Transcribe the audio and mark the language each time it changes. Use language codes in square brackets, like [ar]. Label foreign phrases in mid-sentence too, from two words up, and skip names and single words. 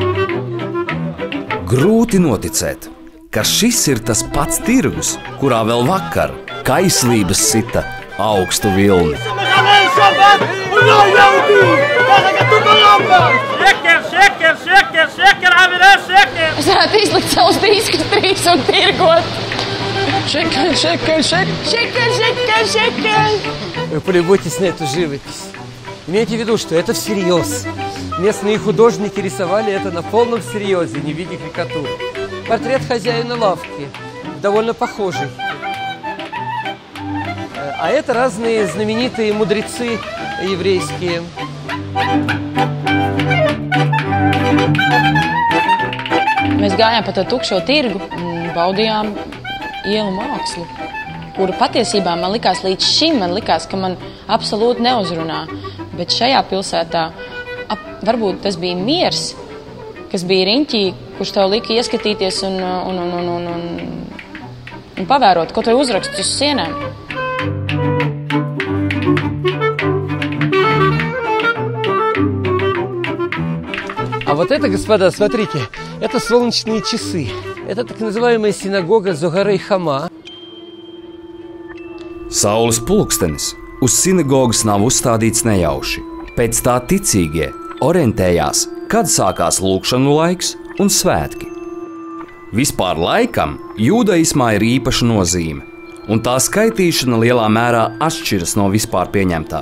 [lv] Grūti noticēt, ka šis ir tas pats tirgus, kurā vēl vakar kaislības sita augstu vilni. Es varētu izlikt savus diskus 3 un tirgot. [ru] Вы полюбуйтесь на эту живопись. Имейте в виду, что это всерьез. Местные художники рисовали это на полном серьезе, не в виде карикатуры. Портрет хозяина лавки, довольно похожий. А это разные знаменитые мудрецы еврейские. [lv] Mēs gājām pa to tukšo tirgu un baudījām ielu mākslu, kura patiesībā man likās līdz šim, ka man absolūti neuzrunā. Bet šajā pilsētā varbūt tas bija miers, kas bija riņķī, kurš tev lika ieskatīties un pavērot, kaut vai uzrakstus uz sienām. [ru] А вот это, господа, смотрите, это солнечные часы. Это так называемая синагога Зогарей Хама. [lv] Saules pulkstenis uz sinagogas nav uzstādīts nejauši. Pēc tā ticīgie orientējās, kad sākās lūkšanu laiks un svētki. Vispār laikam jūdaismā ir īpaša nozīme, un tā skaitīšana lielā mērā atšķiras no vispār pieņemtā.